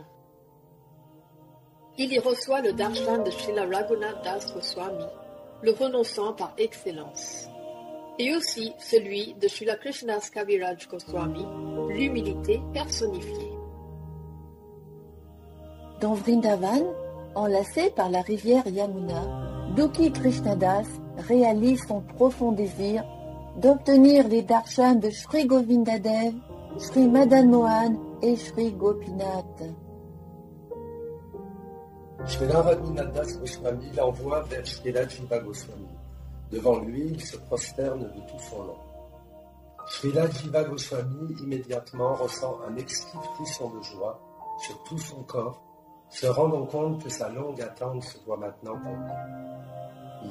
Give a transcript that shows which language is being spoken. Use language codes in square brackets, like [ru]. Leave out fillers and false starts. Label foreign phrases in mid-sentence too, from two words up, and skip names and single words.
[fr] Il y reçoit le darshan de Srila Raghunath Das Goswami, le renonçant par excellence, et aussi celui de Srila Krishnas Kaviraj Goswami, l'humilité personnifiée. Dans Vrindavan, enlacé par la rivière Yamuna, Dukhi Krishnadas réalise son profond désir d'obtenir les darshans de Sri Govindadev, Sri Madan Mohan et Sri Gopinath. Srila Raghunath Das Goswami l'envoie vers Srila Jiva Goswami. Devant lui, il se prosterne de tout son long. Srila Jiva Goswami immédiatement ressent un exquis frisson de joie sur tout son corps, se rendant compte que sa longue attente se voit maintenant accomplie.